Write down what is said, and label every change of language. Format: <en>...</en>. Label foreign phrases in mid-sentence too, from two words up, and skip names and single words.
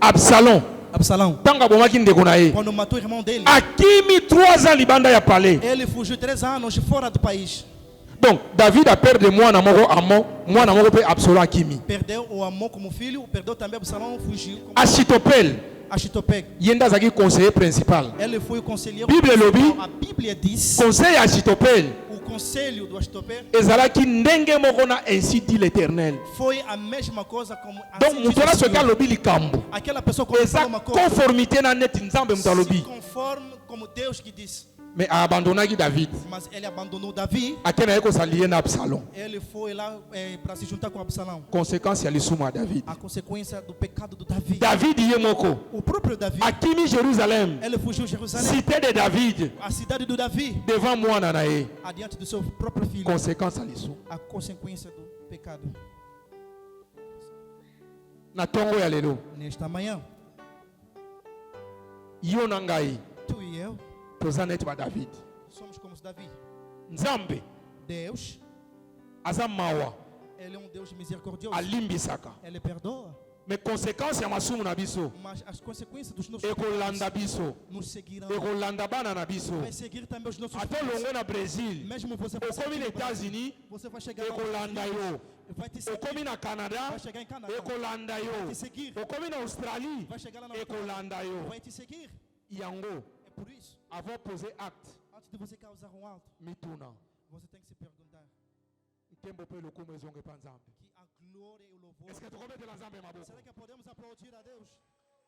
<ln>Absalom.</ln> <pt>Absalão,</pt> <ln>Tanga bomaki ndeko na ye.</ln> <pt>quando matou o irmão dele,</pt> <ln>Akimi 3 ans libanda ya palais.</ln> <pt>ele fugiu 3 anos fora do país.</pt> <fr>Donc David a perdu</fr> <ln>mwana moko Amon, mwana moko pe Absalom akimi.</ln> <pt>Perdeu o Amon como filho, perdeu também Absalão, fugiu. Como Achitopel, Achitopec.</pt> <ln>yenda zaki</ln> <fr>conseiller principal.</fr> <pt>Ele foi o conselheiro.</pt> <ln>Bible lobi.</ln> <pt>A Bíblia diz,</pt> <fr>Conseil Achitopel,</fr> <pt>o conselho do Achitopec</pt> <ln>ezalaki ndenge moko na</ln> <fr>ainsi dit l'Éternel.</fr> <pt>foi a mesma coisa como</pt> <fr>Donc</fr> <pt>assim</pt> <ln>mutola</ln> <pt>diz o</pt> <ln>soki</ln> <pt>Senhor.</pt> <ln>alobi likambo.</ln> <pt>Aquela pessoa quando</pt> <ln>Eza</ln> <pt>fala uma coisa,</pt> <ln>conformité na net nzambe muto</ln> <pt>se</pt> <ln>alobi.</ln> <pt>conforme como Deus que disse.</pt> <ln>Mais abandonnaki David.</ln> <pt>Mas ele abandonou Davi.</pt> <ln>Akena ye kosalie na Absalom.</ln> <pt>Ele foi lá para se juntar com Absalão.</pt> <ln>Conséquence ya lisumu ya David.</ln> <pt>A consequência do pecado do Davi.</pt> <ln>David ye moko</ln> <pt>O próprio Davi,</pt> <ln>akimi Jérusalem,</ln> <pt>ele fugiu de Jerusalém,</pt> <fr>cité de David,</fr> <pt>a cidade do Davi,</pt> <ln>devant mwana na ye.</ln> <pt>adiante do seu próprio filho.</pt> <ln>Conséquence ya lisumu.</ln> <pt>A consequência do pecado.</pt> <ln>Na tongo ya lelo,</ln> <pt>Nesta manhã,</pt> <ln>yo na ngai</ln> <pt>tu e eu</pt> <ln>toza neti ba David.</ln> <pt>somos como Davi.</pt> <ln>Nzambe</ln> <pt>Deus,</pt> <ln>aza mawa</ln> <pt>ele é um Deus misericordioso.</pt> <ln>alimbisaka.</ln> <pt>Ele perdoa,</pt> <ln>Mais conséquence ya masumu na biso</ln> <pt>mas as consequências dos nossos</pt> <ln>ekolanda</ln> <pt>pecados</pt> <ln>biso,</ln> <pt>nos seguirão.</pt> <ln>ekolanda bana na biso.</ln> <pt>Vai seguir também os nossos</pt> <ln>Ata</ln> <pt>filhos.</pt> <ln>olongwe na Brésil,</ln> <pt>Mesmo você vai</pt> <ln>okomi na</ln> <pt>seguir no Brasil,</pt> <ln>États-Unis,</ln> <pt>você vai chegar lá,</pt> <ln>ekolanda yo.</ln> <pt>vai te seguir,</pt> <ln>Okomi na Canada,</ln> <pt>vai chegar em Canadá,</pt> <ln>ekolanda</ln> <pt>vai</pt> <ln>yo.</ln> <pt>te seguir,</pt> <ln>Okomi na Australie,</ln> <pt>vai chegar lá na</pt> <ln>ekolanda yo.</ln> <pt>vai te seguir.</pt> <ln>Yango,</ln> <pt>É por isso,</pt> <fr>avant poser acte,</fr> <pt>antes de você causar um alto,</pt> <ln>mituna.</ln> <pt>você tem que se perguntar</pt> <ln>Nkembo pe lokumu ezonge pa Nzambe.</ln> <pt>que a glória e o louvor.</pt> <fr>Est-ce que tu connais de la</fr> <ln>Nzambe maboko?</ln> <pt>Será que podemos aplaudir a Deus?</pt>